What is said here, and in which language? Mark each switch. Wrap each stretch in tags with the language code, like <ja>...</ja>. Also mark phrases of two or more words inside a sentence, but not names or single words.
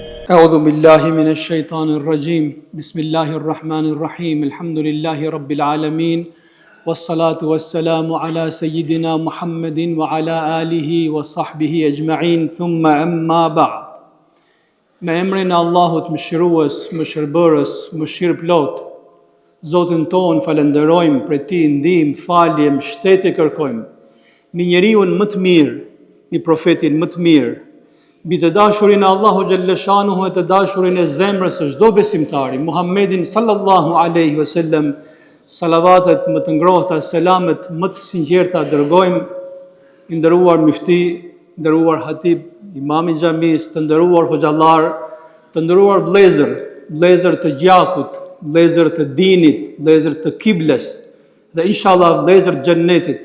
<ar>أعوذ بالله من الشيطان الرجيم بسم الله الرحمن الرحيم الحمد لله رب العالمين والصلاة والسلام على سيدنا محمد وعلى آله وصحبه أجمعين ثم أما بعد Me</ar> <sq>emrin e Allahut mëshirues, mëshirbërës, mëshirëplot, Zotin ton falenderojmë, për ti ndihmë, falje, mbështetje kërkojmë, mbi njeriun më të mirë, mbi profetin më të mirë, mbi të dashurin e Allahu xhallashanuhu e të dashurin e zemrës së çdo besimtari, Muhammedin</sq> <ar>صلى الله عليه وسلم,</ar> <sq>salavatet më të ngrohta, selamet më të sinqerta dërgojmë, i nderuar mufti, nderuar hatib, imam i xhamis, të nderuar hoxhallar, të nderuar vëllezër të gjakut, vëllezër të dinit, vëllezër të kibles, dhe inshallah vëllezër të xhennetit.</sq>